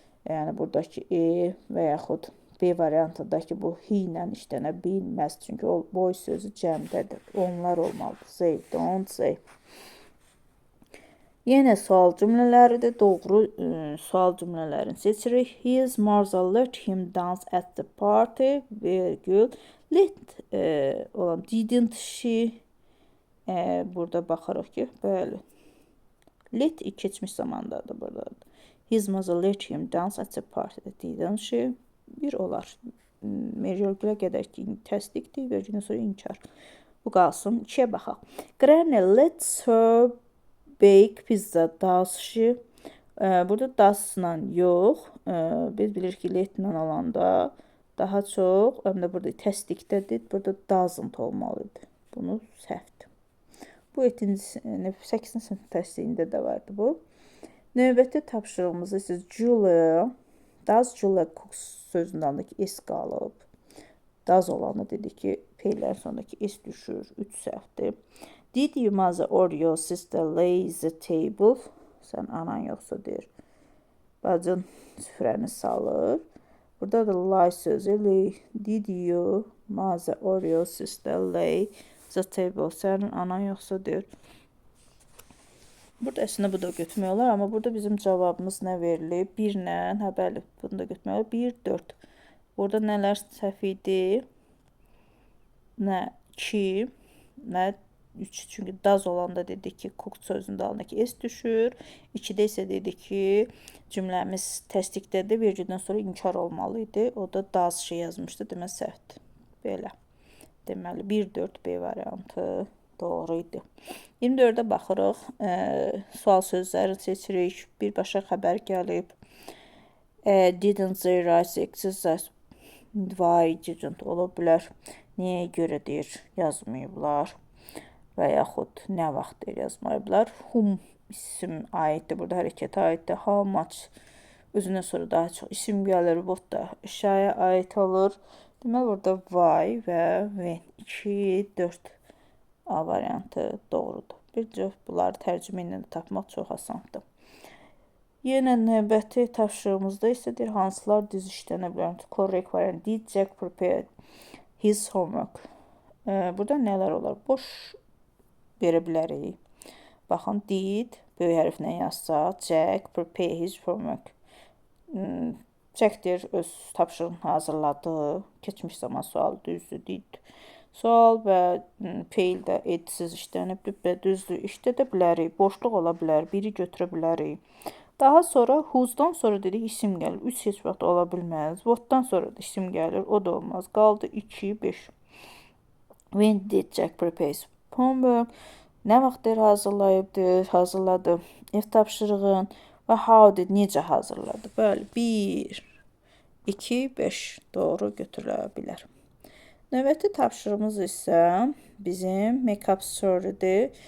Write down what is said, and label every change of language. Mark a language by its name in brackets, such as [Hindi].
[Azerbaijani] Yəni, buradakı E və yaxud B variantındakı bu he ilə işlənə bilməz. Çünki o boy sözü cəmdədir. Onlar olmalıdır. Zey, don't say. Yenə sual cümlələridir. Doğru sual cümlələrini seçirik. [English] His mother let him dance at the party. [Azerbaijani] Virgül. Let olan didn't she. Burada baxırıq ki, bəli. Let keçmiş zamandadır burada. [English] His mother let him dance at the party. Didn't she. [Azerbaijani] Bir olar. Virgülə qədər ki, təsdiqdir. Virgüldən sonra inkar. Bu qalsın. 2-yə baxaq. [English] Granny lets her bake pizza. Does she. [Azerbaijani] Burada does-la yox. Biz bilirik ki, let-lə olanda daha çox, həm də burada təsdiqdədir. Burada doesn't olmalıdır. Bunu səhvdir. Bu 8-ci sinif təsdiqində də vardı bu. Növbəti tapşırığımızda siz Julia, does Julia cook sözünün altındakı S qalıb. Does olanı dedik ki, P-lərin sonundakı S düşür. 3 səhvdir. [English] Did your mother or your sister lay the table? [Azerbaijani] Sən anan yoxsa deyir. Bacın süfrəni salır. Burada da lay sözü lay. [English] Did your mother or your sister lay the table? [Azerbaijani] Sənin anan yoxsa deyir. Burada əslində bu da götürmək olar, amma burada bizim cavabımız nə verilib? 1-lə, hə bəli, bunu da götürmək olar. 1, 4. Burada nələr səhv idi? Nə 2, nə 3. Çünki does olanda dedik ki, cook sözünün altındakı S düşür. 2-də isə dedik ki, cümləmiz təsdiqdədir. Virgüldən sonra inkar olmalı idi. O da does şey yazmışdı. Demək səhvdir. Belə. Deməli, 1, 4 B variantı doğru idi. 24-də baxırıq. Sual sözləri seçirik. Birbaşa xəbər gəlib. [English] Didn't they write the exercise? [Azerbaijani] Why didn't ola bilər. Niyə görə deyir, yazmayıblar. Və yaxud nə vaxt deyir, yazmayıblar. Whom isim aiddir. Burada hərəkətə aiddir. How much özündən sonra daha çox isim gəlir. What da əşyaya aid olur. Deməli, burada why və when. 2, 4 A variantı doğrudur. Bir çox bunları tərcümə ilə tapmaq çox asandır. Yenə növbəti tapşırığımızda isə deyir, hansılar düz işlənə bilər. [English] Correct variant. Did Jack prepare his homework? [Azerbaijani] Burada nələr olar? Boş verə bilərik. Baxın, did, böyük hərflə yazsaq, [English] Jack prepare his homework. [Azerbaijani] Jack deyir, öz tapşırığını hazırladı. Keçmiş zaman sual düzdür, did. Sual və feil də edsiz işlənib, düzdür, işlədə bilərik, boşluq ola bilər, biri götürə bilərik. Daha sonra who's-dan sonra dedik isim gəlir, 3 heç vaxt ola bilməz. What-dan sonra da isim gəlir, o da olmaz. Qaldı 2, 5. [English] When did Jack prepare his homework? [Azerbaijani] Nə vaxtdır hazırladı ev tapşırığın və how did necə hazırladı? Bəli, 1, 2, 5 doğru götürülə bilər. Növbəti tapşırığımız isə bizim make-up story-dir.